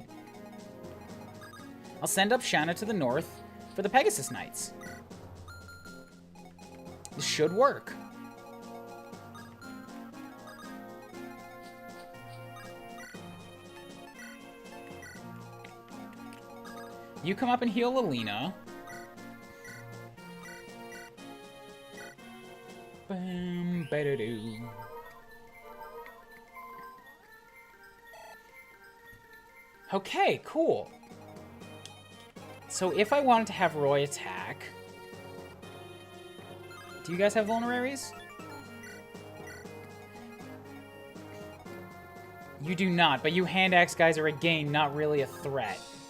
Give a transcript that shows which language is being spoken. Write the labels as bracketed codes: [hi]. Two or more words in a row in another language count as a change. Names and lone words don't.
[en] I'll send up Shanna to the north for the Pegasus Knights. This should work. You come up and heal Alina. Bam, ba-da-doo. Okay, cool. So if I wanted to have Roy attack... Do you guys have vulneraries? You do not, but you hand axe guys are again not really a threat.